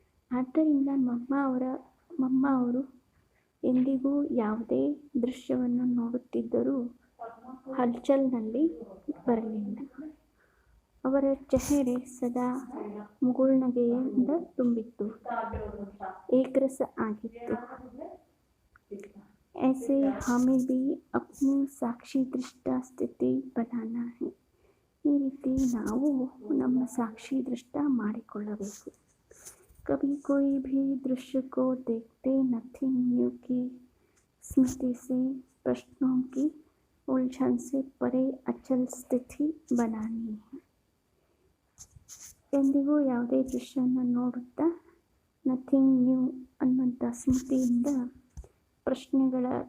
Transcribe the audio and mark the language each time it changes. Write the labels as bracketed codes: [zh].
[kn] ಆದ್ದರಿಂದ ಮಮ್ಮ ಅವರು ಎಂದಿಗೂ ಯಾವುದೇ ದೃಶ್ಯವನ್ನು ನೋಡುತ್ತಿದ್ದರೂ ಹಲ್ಚಲ್ನಲ್ಲಿ ಬರಲಿಲ್ಲ. ಅವರ ಚೆಹರೆ ಸದಾ ಮುಗುಳ್ನಗೆಯಿಂದ ತುಂಬಿತ್ತು, ಏಕರಸ ಆಗಿತ್ತು. [hi] ऐसे हमें भी अपनी साक्षी दृष्टा स्थिति बनाना है. [kn] ಈ ರೀತಿ ನಾವು ನಮ್ಮ ಸಾಕ್ಷಿ ದೃಷ್ಟ ಮಾಡಿಕೊಳ್ಳಬೇಕು. [hi] कभी कोई भी दृश्य को देखते नथिंग न्यू की स्मृति से प्रश्नों की उलझन से परे अचल स्थिति बनानी है. [kn] ಎಂದಿಗೂ ಯಾವುದೇ ದೃಶ್ಯವನ್ನು ನೋಡುತ್ತಾ ನಥಿಂಗ್ ನ್ಯೂ ಅನ್ನುವಂಥ ಸ್ಮೃತಿಯಿಂದ ಪ್ರಶ್ನೆಗಳ